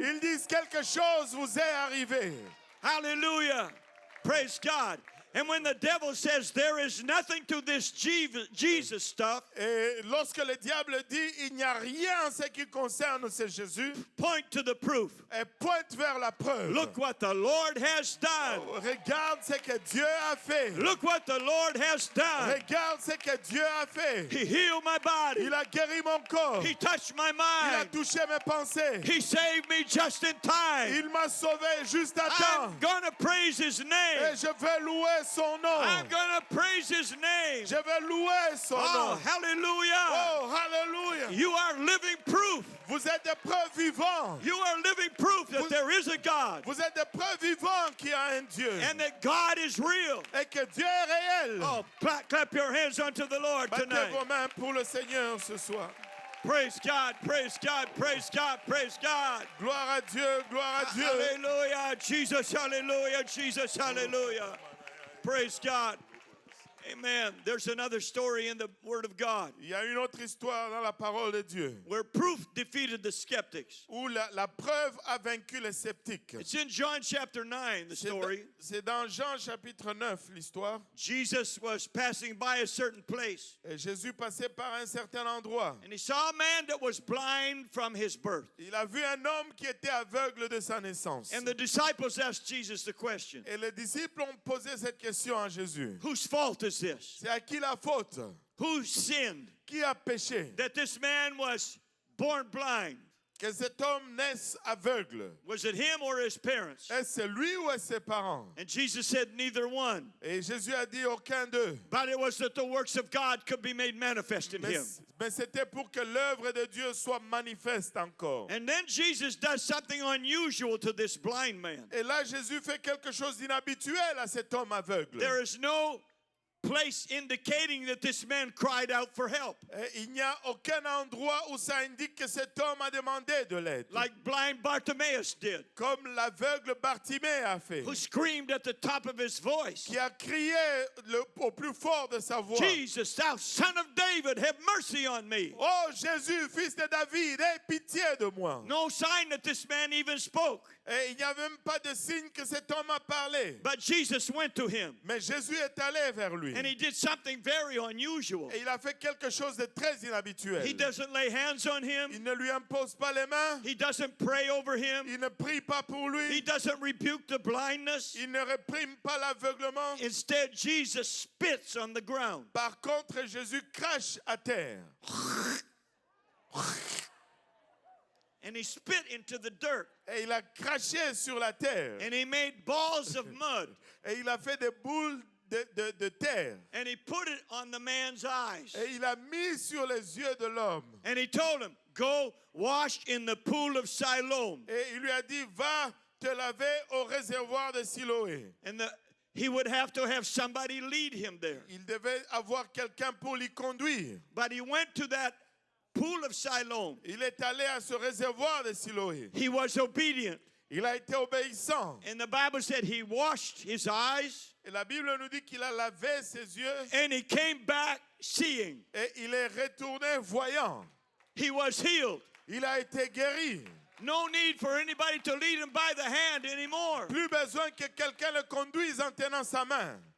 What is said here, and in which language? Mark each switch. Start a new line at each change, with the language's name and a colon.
French: ils disent quelque chose vous est arrivé.
English: Hallelujah. Praise God. And when the devil says there is nothing to this Jesus stuff,
French: Et lorsque le diable dit il n'y a rien en ce qui concerne ce Jésus,
English: point to the proof.
French: et pointe vers la preuve.
English: Look what the Lord has done.
French: Regarde ce que Dieu a fait.
English: Look what the Lord has done.
French: Regarde ce que Dieu a fait.
English: He healed my body.
French: Il a guéri mon corps.
English: He touched my
French: Il a
English: mind.
French: touché mes pensées.
English: He saved me just in time.
French: Il m'a sauvé juste à temps.
English: I'm going to praise his
French: Et
English: name.
French: je vais louer son nom.
English: I'm going to praise his name.
French: Je vais louer son
English: Oh,
French: nom.
English: hallelujah.
French: Oh, hallelujah.
English: You are living proof.
French: Vous êtes des preuves vivantes.
English: You are living proof that there is a God
French: Vous êtes des preuves vivantes qu'il y a un Dieu.
English: and that God is real.
French: Et que Dieu est réel.
English: Oh, clap your hands unto the Lord
French: Battez
English: tonight.
French: vos mains pour le Seigneur ce soir.
English: Praise God, praise God, praise God, praise God.
French: Gloire à Dieu, gloire à Dieu.
English: Hallelujah, Jesus, hallelujah, Jesus, hallelujah. Praise God. Amen. There's another story in the Word of God
French: Il y a une autre histoire dans la parole de Dieu
English: where proof defeated the skeptics.
French: où la preuve a vaincu les sceptiques.
English: It's in John chapter 9, the story.
French: C'est dans Jean chapitre 9 l'histoire.
English: Jesus was passing by a certain place,
French: Et Jésus passait par un certain endroit.
English: and he saw a man that was blind from his birth.
French: Il a vu un homme qui était aveugle de sa naissance.
English: And the disciples asked Jesus the question,
French: Et les disciples ont posé cette question à Jésus.
English: whose fault is this?
French: C'est à qui la faute?
English: Who sinned
French: Qui a péché?
English: that this man was born blind?
French: Que cet homme naisse aveugle?
English: Was it him or his parents?
French: Est-ce lui ou est-ce ses parents?
English: And Jesus said, neither one.
French: Et Jésus a dit aucun d'eux.
English: But it was that the works of God could be made manifest in him.
French: Mais c'était pour que l'œuvre de Dieu soit manifeste encore.
English: And then Jesus does something unusual to this blind man.
French: Et là, Jésus fait quelque chose d'inhabituel à cet homme aveugle.
English: There is no place indicating that this man cried out for help,
French: Et il n'y a aucun endroit où ça indique que cet homme a demandé de l'aide.
English: like blind Bartimaeus did,
French: Comme l'aveugle Bartimée a fait.
English: who screamed at the top of his voice,
French: Qui a crié au plus fort de sa voix.
English: Jesus, thou son of David, have mercy on me.
French: Oh Jésus, fils de David, aie pitié de moi.
English: No sign that this man even spoke.
French: Et il n'y a même pas de signe que cet homme a parlé.
English: But Jesus went to him,
French: Mais Jésus est allé vers lui.
English: and he did something very unusual.
French: Et il a fait quelque chose de très inhabituel.
English: He doesn't lay hands on him.
French: Il ne lui impose pas les mains.
English: He doesn't pray over him.
French: Il ne prie pas pour
English: He
French: lui.
English: doesn't rebuke the blindness.
French: Il ne réprime pas l'aveuglement.
English: Instead, Jesus spits on the ground.
French: Par contre, Jésus crache à terre.
English: And he spit into the dirt.
French: Et il a craché sur la terre.
English: And he made balls of mud.
French: Et il a fait des boules de terre.
English: And he put it on the man's eyes.
French: Et il a mis sur les yeux de l'homme.
English: And he told him, go wash in the pool of Siloam.
French: Et il lui a dit, va te laver au réservoir de Siloé.
English: And he would have to have somebody lead him there.
French: Il devait avoir quelqu'un pour l'y conduire.
English: But he went to that pool of Siloam.
French: Il est allé à ce réservoir de Siloé.
English: He was obedient.
French: Il a été obéissant.
English: And the Bible said he washed his eyes
French: Et la Bible nous dit qu'il a lavé ses yeux
English: and he came back seeing.
French: et il est retourné voyant.
English: He was healed.
French: Il a été guéri.
English: No need for anybody to lead him by the hand anymore.
French: Plus besoin que quelqu'un le conduise en tenant sa main.